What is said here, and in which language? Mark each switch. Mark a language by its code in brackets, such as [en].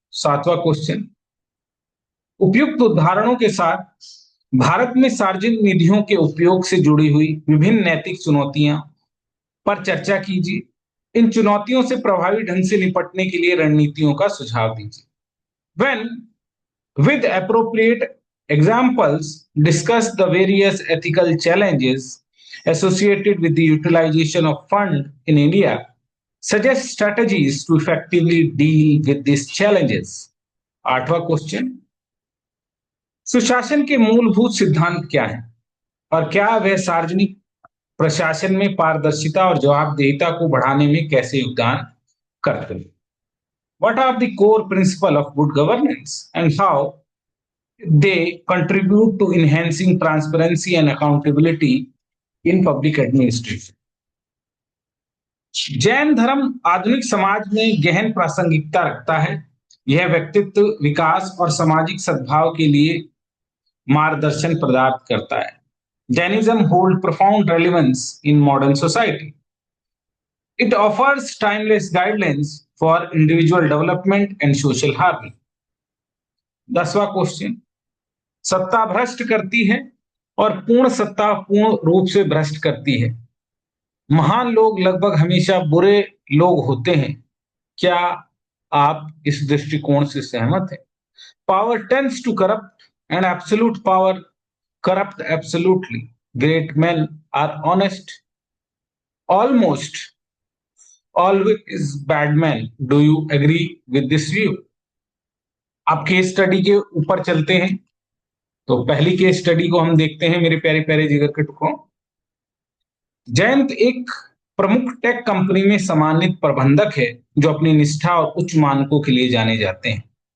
[hi] सातवां क्वेश्चन, उपयुक्त उदाहरणों के साथ भारत में सार्वजनिक निधियों के उपयोग से जुड़ी हुई विभिन्न नैतिक चुनौतियां पर चर्चा कीजिए। इन चुनौतियों से प्रभावी ढंग से निपटने के लिए रणनीतियों का सुझाव दीजिए। [en] When with appropriate examples discuss the various ethical challenges associated with the utilization of fund in India, suggest strategies to effectively deal with these challenges। [hi] आठवां क्वेश्चन, सुशासन के मूलभूत सिद्धांत क्या हैं और क्या वह सार्वजनिक प्रशासन में पारदर्शिता और जवाबदेहिता को बढ़ाने में कैसे योगदान करते हैं? [en] What are the core principles of good governance and how they contribute to enhancing transparency and accountability in public administration? [hi] Jain धर्म आधुनिक समाज में गहन प्रासंगिकता रखता है। यह व्यक्तित्व विकास और सामाजिक सद्भाव के लिए मार्गदर्शन प्रदान करता है। [en] Jainism holds profound relevance in modern society. It offers timeless guidelines for individual development and social harmony। [hi] 10वां question, सत्ता भ्रष्ट करती है और पूर्ण सत्ता पूर्ण रूप से भ्रष्ट करती है। महान लोग लगभग हमेशा बुरे लोग होते हैं। क्या आप इस दृष्टिकोण से सहमत हैं? [en] Power tends to corrupt and absolute power corrupt absolutely. Great men are honest, almost always bad men. Do you agree with this view? [hi] अब केस स्टडी के ऊपर चलते हैं। तो पहली केस स्टडी को हम देखते हैं मेरे प्यारे प्यारे जिगर के टुकड़ों। जयंत एक प्रमुख टेक कंपनी में सम्मानित प्रबंधक है जो अपनी निष्ठा और उच्च मानकों के लिए जाने जाते हैं।